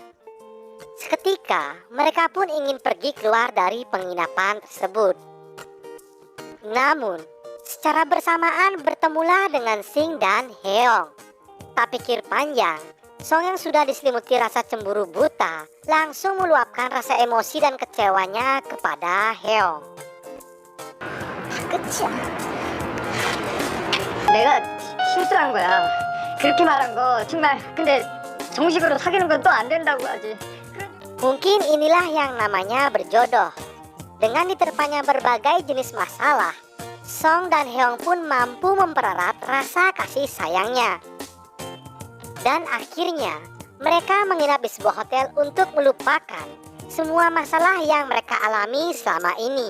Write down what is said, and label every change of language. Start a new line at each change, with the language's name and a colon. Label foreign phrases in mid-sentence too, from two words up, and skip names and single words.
Indonesian: Seketika, mereka pun ingin pergi keluar dari penginapan tersebut. Namun, secara bersamaan bertemulah dengan Sing dan Hyung. Tak pikir panjang, Song yang sudah diselimuti rasa cemburu buta langsung meluapkan rasa emosi dan kecewanya kepada Hyung.
Korean: 끝이야. 내가 실수한 거야. 그렇게 말한 거 정말. 근데 정식으로 사귀는 건 또 안 된다고 하지.
Indonesian: Mungkin inilah yang namanya berjodoh. Dengan diterpanya berbagai jenis masalah, Song dan Hyung pun mampu mempererat rasa kasih sayangnya. Dan akhirnya, mereka menginap di sebuah hotel untuk melupakan semua masalah yang mereka alami selama ini.